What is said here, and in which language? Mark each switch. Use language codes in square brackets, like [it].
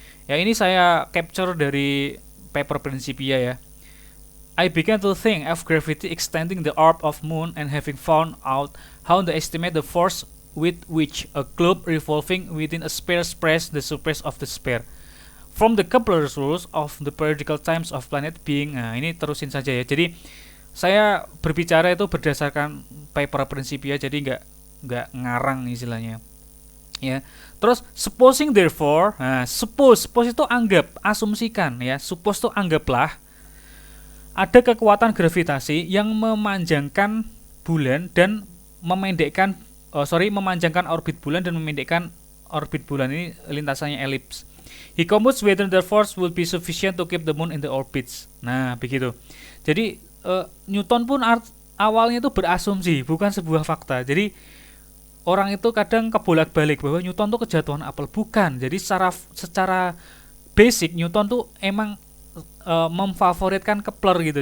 [id] Ya, ini saya capture dari paper Principia ya. [en] I began to think of gravity extending the orb of moon and having found out how to estimate the force with which a globe revolving within a sphere spreads the surface of the sphere. From the Kepler's rules of the periodical times of planet being. [id] Nah, ini terusin saja ya. Jadi saya berbicara itu berdasarkan paper Principia, jadi nggak ngarang istilahnya. Ya. Terus [en] supposing therefore, [id] nah, suppose itu anggap, asumsikan ya. Suppose itu anggaplah ada kekuatan gravitasi yang memanjangkan bulan dan memanjangkan orbit bulan dan memendekkan orbit bulan, ini lintasannya elips. [en] He computes whether the force will be sufficient to keep the moon in the orbits. [id] Nah, begitu. Jadi Newton pun awalnya itu berasumsi, bukan sebuah fakta. Jadi orang itu kadang kebolak-balik bahwa Newton tuh kejatuhan apel, bukan. Jadi secara basic Newton tuh emang memfavoritkan Kepler gitu.